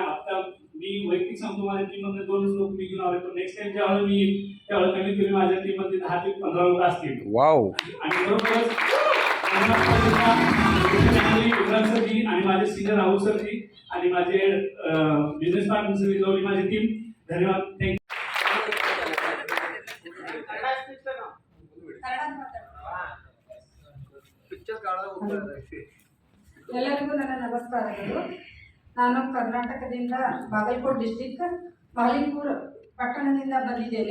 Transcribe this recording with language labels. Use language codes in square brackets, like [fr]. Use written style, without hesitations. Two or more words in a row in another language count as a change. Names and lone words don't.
[mr] आता मी वैयक्तिक सांगतो माझ्या टीममध्ये 2 लोक मी घेऊन आले, पण [en] next time [mr] ज्यावेळेला मी येईल त्यावेळेला कमीत कमी माझ्या टीममध्ये 10 ते 15 लोक असतील. वाव. आणि बरोबरच विक्रांत सरजी आणि माझे सिनियर राहुल सरजी आणि माझे [en] business partner [mr] सगळी जवळ माझी टीम. धन्यवाद. थँक्यू. [kn] ಎಲ್ಲರಿಗೂ ನನ್ನ ನಮಸ್ಕಾರಗಳು. ನಾನು ಕರ್ನಾಟಕದಿಂದ ಬಾಗಲಕೋಟ್ ಡಿಸ್ಟಿಕ್ ಮಾಲಿಂಪುರ್ ಪಟ್ಟಣದಿಂದ ಬಂದಿದ್ದೇನೆ.